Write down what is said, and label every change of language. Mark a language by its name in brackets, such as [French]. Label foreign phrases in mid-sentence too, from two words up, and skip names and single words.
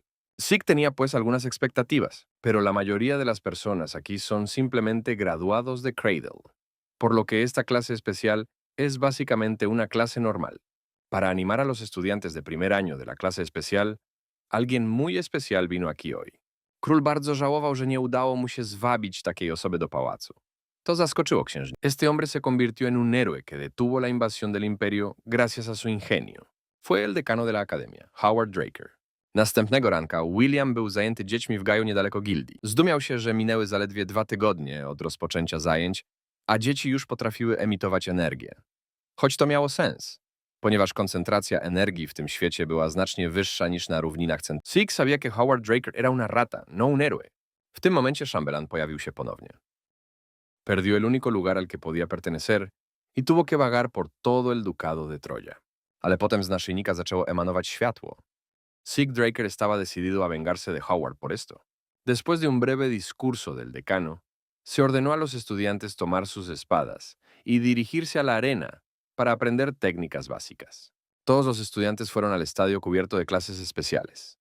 [Spanish] Sick tenía pues algunas expectativas, pero la mayoría de las personas aquí son simplemente graduados de Cradle, por lo que esta clase especial es básicamente una clase normal. Para animar a los estudiantes de primer año de la clase especial, alguien muy especial vino aquí hoy. [Polish] Król bardzo żałował, że nie udało mu się zwabić takiej osoby do pałacu. To zaskoczyło księżniczkę. [Spanish] Este hombre se convirtió en un héroe que detuvo la invasión del imperio gracias a su ingenio. Fue el decano de la academia, Howard Draker. [Polish] Następnego ranka William był zajęty dziećmi w gaju niedaleko gildii. Zdumiał się, że minęły zaledwie 2 tygodnie od rozpoczęcia zajęć, a dzieci już potrafiły emitować energię. Choć to miało sens, ponieważ koncentracja energii w tym świecie była znacznie wyższa niż na równinach centralnych. [Spanish] Sick sabía que Howard Draker era una rata, no un héroe. [Polish] W tym momencie szambelan pojawił się ponownie. [Spanish] Perdió el único lugar al que podía pertenecer y tuvo que vagar por todo el ducado de Troya. [Polish] Ale potem z naszyjnika zaczęło emanować światło. [Spanish] Sick Draker estaba decidido a vengarse de Howard por esto. Después de un breve discurso del decano, se ordenó a los estudiantes tomar sus espadas y dirigirse a la arena para aprender técnicas básicas. Todos los estudiantes fueron al estadio cubierto de clases especiales.